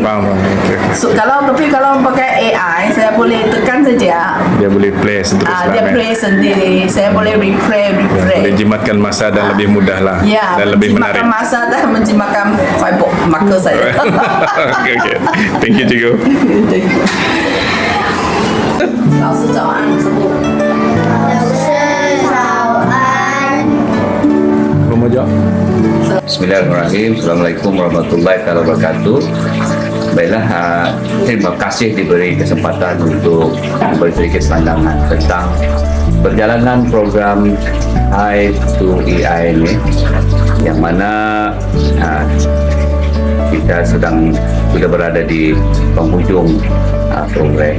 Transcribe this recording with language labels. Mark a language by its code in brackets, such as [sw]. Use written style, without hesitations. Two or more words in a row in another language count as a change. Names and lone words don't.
[ms] So kalau pakai AI saya boleh tekan saja, dia boleh play seterusnya. Dia play sendiri, saya boleh replay. Boleh jimatkan masa dan lebih mudah lah, dan lebih menarik. Menjimatkan masa dan menjimatkan [en] whiteboard marker [ms] saya. [en] Okay. Thank you, cikgu. [zh] 老师早安，师傅。老师早安。 [ar] بسم الله الرحمن الرحيم. السلام عليكم ورحمة الله وبركاته. [ms] Baiklah, terima kasih diberi kesempatan untuk beri sedikit pandangan tentang perjalanan program Hi to AI ini, yang mana kita sudah berada di penghujung program.